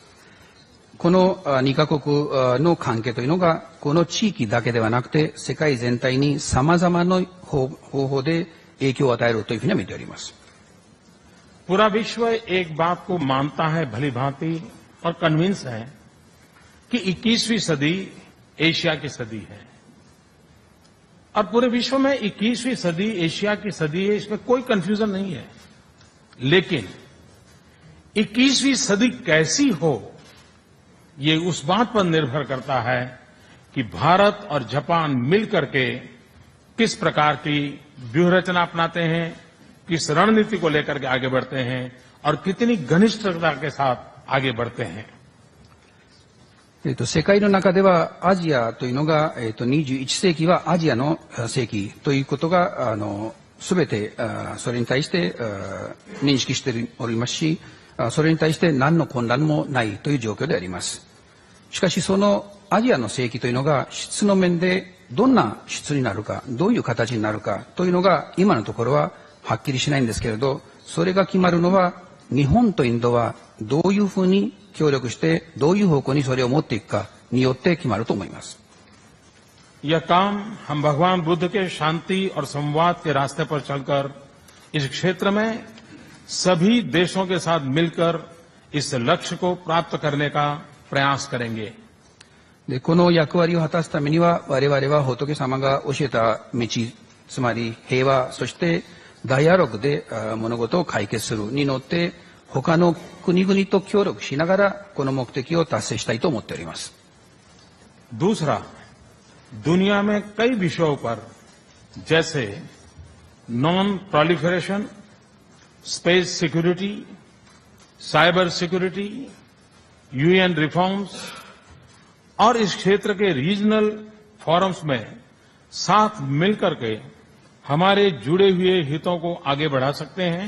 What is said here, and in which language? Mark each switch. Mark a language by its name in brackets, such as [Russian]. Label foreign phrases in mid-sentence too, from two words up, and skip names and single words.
[Japanese] この2カ国の関係というのが、この地域だけではなくて世界全体に様々な方法で影響を与えるというふうに見ております。 [Hindi] पूरा विश्व एक बात को मानता है भली भांति और कन्विंस है कि 21वीं सदी एशिया की सदी है और पूरे विश्व में 21वीं सदी एशिया की सदी है, इसमें कोई कंफ्यूजन नहीं है। लेकिन 21वीं सदी कैसी हो, ये उस बात पर निर्भर करता है कि भारत और जापान मिलकर के किस प्रकार की व्यूहरचना अपनाते हैं, किस रणनीति को लेकर के आगे बढ़ते हैं और कितनी घनिष्ठता के साथ आगे बढ़ते हैं। [Japanese] 世界の中ではアジアというのが、21世紀はアジアの世紀ということが全てそれに対して認識しておりますし、それに対して何の混乱もないという状況であります。しかしそのアジアの世紀というのが質の面でどんな質になるか、どういう形になるかというのが今のところははっきりしないんですけれど、それが決まるのは日本とインドはどういうふうに協力してどういう方向にそれを持っていくかによって決まると思います。 [Hindi] यह काम हम भगवान बुद्ध के शांति और संवाद के रास्ते पर चलकर इस क्षेत्र में सभी देशों के साथ मिलकर इस लक्ष्य को प्राप्त करने का प्रयास करेंगे। [Japanese] でこの役割を果たすためには我々は仏様が教えた道、つまり平和、そしてダイアログで物事を解決するに乗って他の国々と協力しながらこの目的を達成したいと思っております。 [Hindi] दूसरा, दुनिया में कई विषयों पर जैसे [English] non proliferation, space security, cyber security, UN reforms [Hindi] और इस क्षेत्र के [English] regional forums [Hindi] में साथ मिलकर के हमारे जुड़े हुए हितों को आगे बढ़ा सकते हैं।